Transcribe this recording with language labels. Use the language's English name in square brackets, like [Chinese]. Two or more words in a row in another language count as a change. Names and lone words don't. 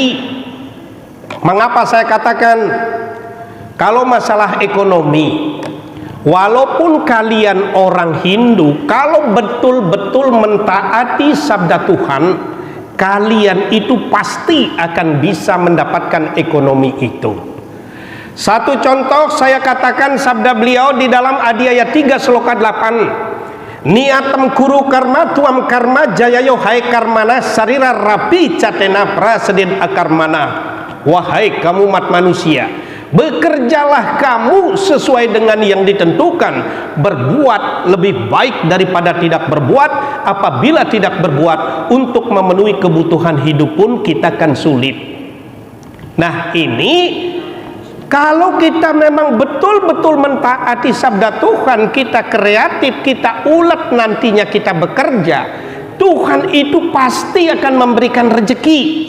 [Indonesian] Mengapa saya katakan kalau masalah ekonomi, walaupun kalian orang Hindu, kalau betul-betul mentaati sabda Tuhan, kalian itu pasti akan bisa mendapatkan ekonomi itu. Satu contoh saya katakan sabda beliau di dalam Adi ayat 3 sloka 8. [Sanskrit] Niatam kuru karma tuam karma jayayo hai karmana sarira rapi catena prasedin akarmana. [Indonesian] Wahai kamu umat manusia, bekerjalah kamu sesuai dengan yang ditentukan, berbuat lebih baik daripada tidak berbuat. Apabila tidak berbuat, untuk memenuhi kebutuhan hidup pun kita akan sulit. Nah, ini kalau kita memang betul-betul mentaati sabda Tuhan, kita kreatif, kita ulet nantinya kita bekerja, Tuhan itu pasti akan memberikan rezeki.